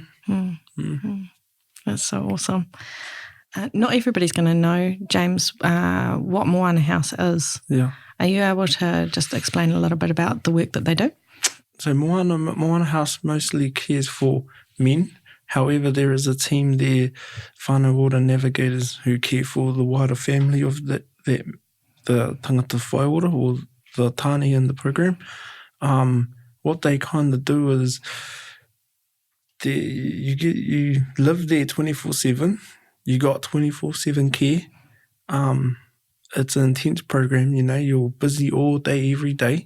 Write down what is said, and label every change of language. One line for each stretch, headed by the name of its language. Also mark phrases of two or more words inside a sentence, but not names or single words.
English: That's so awesome. Not everybody's going to know, James, what Moana House is. Yeah. Are you able to just explain a little bit about the work that they do? So Moana House mostly cares for men. However, there is a team there,
Māori: whānau ora
English: navigators, who care for the wider family of the
Māori: tangata whaiora
English: or the tāne in the program. What they kind of do is you live there 24/7. You got 24/7 care. It's an intense program, you're busy all day, every day.